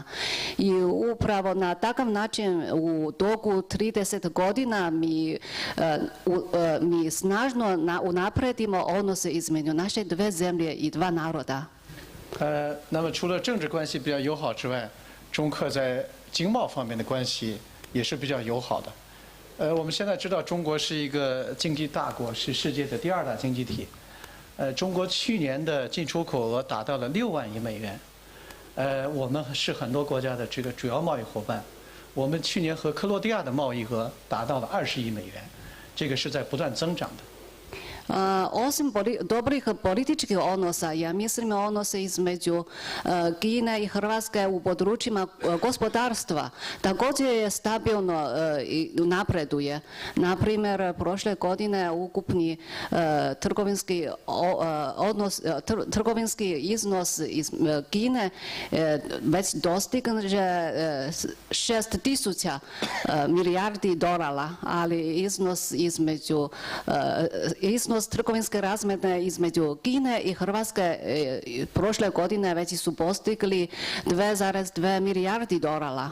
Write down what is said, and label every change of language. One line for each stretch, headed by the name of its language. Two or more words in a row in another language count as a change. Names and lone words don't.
Croatian: I upravo na takav način u toku 30 godina mi snažno unapredimo odnose između naše dve zemlje i dva naroda.
Chinese: 那么除了政治关系比较友好之外，中克在经贸方面的关系也是比较友好的。我们现在知道中国是一个经济大国，是世界的第2大经济体。中国去年的进出口额达到了6万亿美元，我们是很多国家的主要贸易伙伴。我们去年和克罗地亚的贸易额达到了20亿美元，这个是在不断增长的。
Croatian: Osim dobrih političkih odnosa, ja mislim odnose između Kine i Hrvatske u područjima gospodarstva također je stabilno i napreduje. Na primjer, prošle godine ukupni trgovinski iznos iz Kine već dostigne 6.000 milijardi dolara, ali iznos trgovinske razmjene između Kine i Hrvatske prošle godine već su postigli 2,2 milijardi dolara.